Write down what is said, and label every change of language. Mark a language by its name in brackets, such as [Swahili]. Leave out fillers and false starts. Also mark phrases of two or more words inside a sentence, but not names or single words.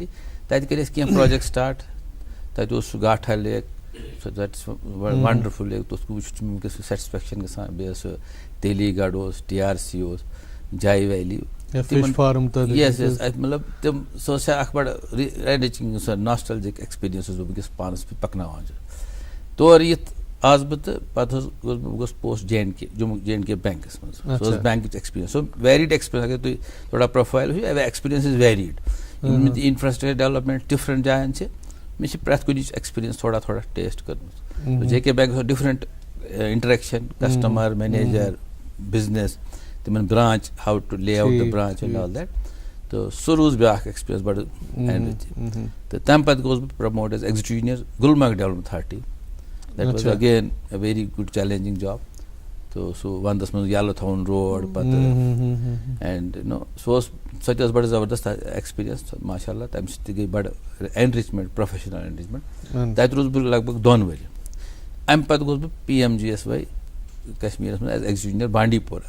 [Kashmiri] تَتہِ کٔرۍ اَسہِ کینٛہہ [English] project start. [Kashmiri] تَتہِ اوس سُہ گاٹھا لیک, [English] that is wonderful lake, [Kashmiri] تَتھ وٕچھِتھ چھُ وٕنکیٚس سُہ سیٹِسفیکشن گژھان. بیٚیہِ ٲس سُہ تیلی گڑھ اوس, TRC اوس, جاے ویلی, یس یس مطلب تِم, سۄ ٲس اکھ بَڑٕ اٮ۪نرِچِنٛگ سۄ [English] nostalgic experience [Kashmiri] اوسُس بہٕ وٕنکیٚس پانَس پَکناوان چھُ. تورٕ یِتھ آس بہٕ, تہٕ پَتہٕ گوٚوُس بہٕ پوسٹ JNK جموں JNK بینکَس منٛز. سۄ ٲس بینکٕچ ایٚکٕسپیٖرینس, سۄ [English] varied experience. [Kashmiri] اگر تُہۍ تھوڑا پروفایل وٕچھِو, [English] experience is varied. infrastructure development different [Kashmiri] جاین چھِ, مےٚ چھِ پرٛٮ۪تھ کُنِچ ایٚکٕسپیٖرینس تھوڑا تھوڑا ٹیسٹ کٔرمٕژ. [English] JK bank اوس different interaction, customer, manager, business, تِمن branch, how to lay out the branch and all that. [Kashmiri] تہٕ سُہ روٗز بیٛاکھ ایٚکٕسپیٖرینس بَڑٕ اٮ۪نرِچِنٛگ. تہٕ تَمہِ پَتہٕ گوٚوُس بہٕ [English] promote as executive engineer [Kashmiri] گُلمرگ ڈیولپمنٹ اتھارٹی. [English] that was again a very good challenging job. [Kashmiri] تہٕ سُہ وَندَس منٛز یَلہٕ تھاوُن روڈ پَتہٕ, [English] and now [Kashmiri] سُہ اوس, سۄ تہِ ٲس بَڑٕ زبردست ایٚکٕسپیٖرینس [Arabic] ماشاء اللہ. [Kashmiri] تَمہِ سۭتۍ تہِ گٔے بَڑٕ اٮ۪نرِچمنٹ, [English] professional enrichment. [Kashmiri] تَتہِ روٗدُس بہٕ لگ بگ 2 ؤری. اَمہِ پَتہٕ گوٚوُس بہٕ PMGSY کشمیٖرَس منٛز [English] as executive engineer [Kashmiri] بانڈی پورہ.